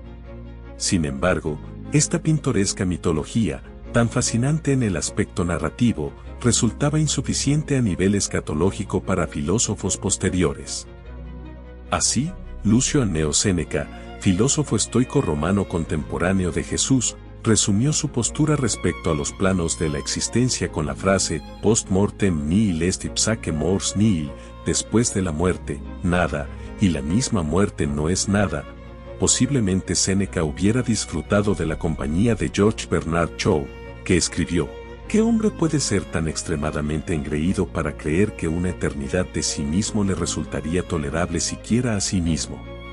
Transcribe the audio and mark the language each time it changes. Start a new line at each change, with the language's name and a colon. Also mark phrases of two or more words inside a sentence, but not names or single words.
Spanish: Sin embargo, esta pintoresca mitología, tan fascinante en el aspecto narrativo, resultaba insuficiente a nivel escatológico para filósofos posteriores. Así, Lucio Anneo Séneca, filósofo estoico romano contemporáneo de Jesús, resumió su postura respecto a los planos de la existencia con la frase
Latin: post mortem nihil est ipsaque mors nihil,
Spanish: después de la muerte, nada, y la misma muerte no es nada. Posiblemente Séneca hubiera disfrutado de la compañía de George Bernard Shaw, que escribió: ¿qué hombre puede ser tan extremadamente engreído para creer que una eternidad de sí mismo le resultaría tolerable siquiera a sí mismo?